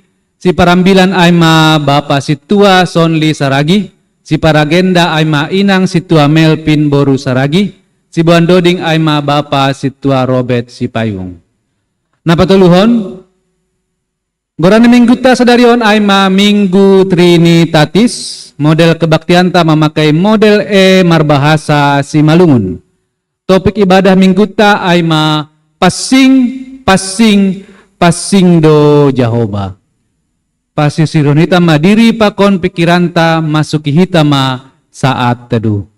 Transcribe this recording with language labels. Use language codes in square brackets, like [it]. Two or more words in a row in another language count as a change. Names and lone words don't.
[smu] Si parambilan aima Bapak Situa Sonli Saragi. Si paragenda aima inang Situa Melpin Boru Saragi. Si buandoding aima Bapa Situa Robert Sipayung. Napatuluhon, gorana minggu ta sadarion aima minggu Trinitatis, [id] model kebaktian [smu] ta memakai [id] model marbahasa Simalungun. [smu] Topik ibadah minggu ta aima pasing do Jehovah. Pasisiron hitama diri pakon pikiranta masuki hitama [id] saat teduh.